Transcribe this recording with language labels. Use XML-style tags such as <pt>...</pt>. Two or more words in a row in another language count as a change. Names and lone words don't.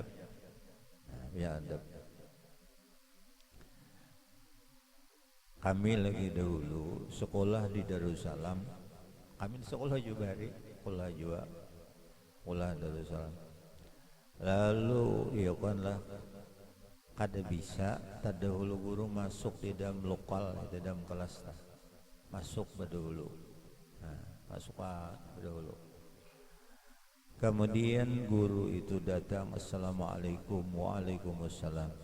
<id>Ya adab. Kami lagi dahulu sekolah di Darussalam. Kami sekolah juga sekolah Darussalam.</id> <bjn>Lalu ya kan lah, kada bisa terdahulu guru masuk di dalam lokal, di dalam kelas, masuk berdahulu.</bjn> <id>Nah, masuk berdahulu. Kemudian guru itu datang,</id> <ar>السلام عليكم، وعليكم السلام.</ar>